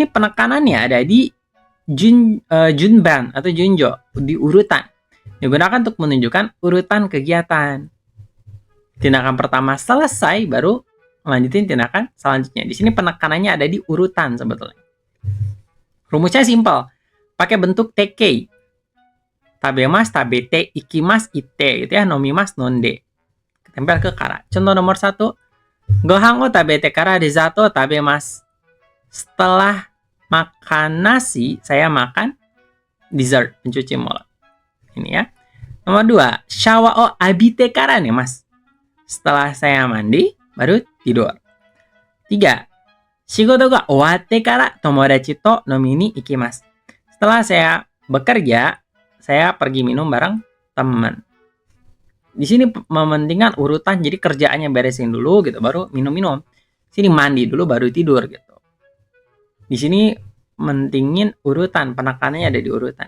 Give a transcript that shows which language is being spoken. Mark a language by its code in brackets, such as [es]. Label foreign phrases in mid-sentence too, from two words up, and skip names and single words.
[id] Di sini penekanannya ada di junban atau junjo di urutan. Digunakan untuk menunjukkan urutan kegiatan. Tindakan pertama selesai, baru lanjutin tindakan selanjutnya. Di sini penekanannya ada di urutan sebetulnya. Rumusnya simpel. Pakai bentuk TK. [ja] 食べます、食べて, 行きます、行って. [id] Gitu ya, [ja] 飲みます、飲んで. [id] Tempel ke kara. Contoh nomor 1. [ja] ご飯を食べてからリサトを食べます. [id] Setelah makan nasi, saya makan dessert, pencuci mulut. Ini ya. Nomor 2. [ja] シャワーを浴びてから [id] nih, Mas. Setelah saya mandi, baru tidur. 3. [ja] 仕事が終わってから友達と飲みに行きます. [id] Setelah saya bekerja, saya pergi minum bareng teman. Di sini mementingkan urutan, jadi kerjaannya beresin dulu gitu, baru minum-minum. Sini mandi dulu, baru tidur gitu. Di sini mentingin urutan, penekanannya ada di urutan.